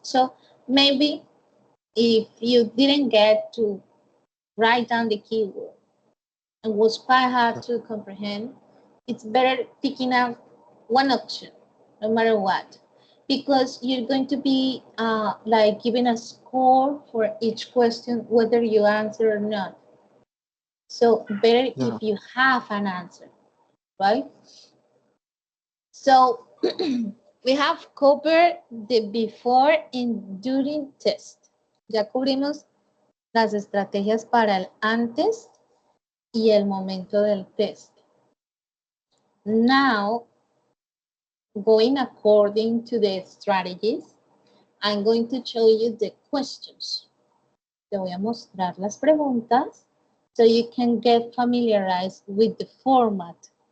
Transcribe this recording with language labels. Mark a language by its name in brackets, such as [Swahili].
[English] So maybe if you didn't get to write down the keyword and was quite hard to comprehend, it's better picking up one option, no matter what, because you're going to be like given a score for each question, whether you answer or not. So better if you have an answer, right? So we have covered the before and during test. [Spanish] Ya cubrimos las estrategias para el antes y el momento del test. [English] Now, going according to the strategies, I'm going to show you the questions. [Spanish] Te voy a mostrar las preguntas [English] so you can get familiarized with the format.